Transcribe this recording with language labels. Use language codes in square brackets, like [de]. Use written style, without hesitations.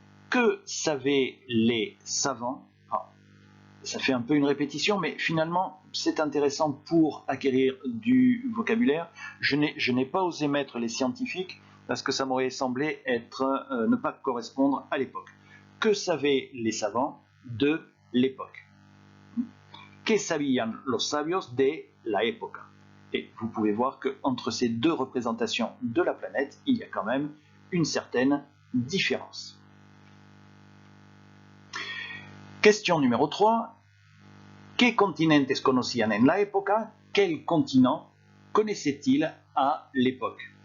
[fr] Que savaient les savants? Ça fait un peu une répétition, mais finalement, c'est intéressant pour acquérir du vocabulaire. Je n'ai pas osé mettre les scientifiques parce que ça m'aurait semblé ne pas correspondre à l'époque. Que savaient les savants de l'époque? [es] Que sabían los sabios de la época? [fr] Et vous pouvez voir qu'entre ces deux représentations de la planète, il y a quand même une certaine différence. Question numéro 3. [es] ¿Qué continentes conocían en la época? [fr] Quel continent connaissait-il à l'époque?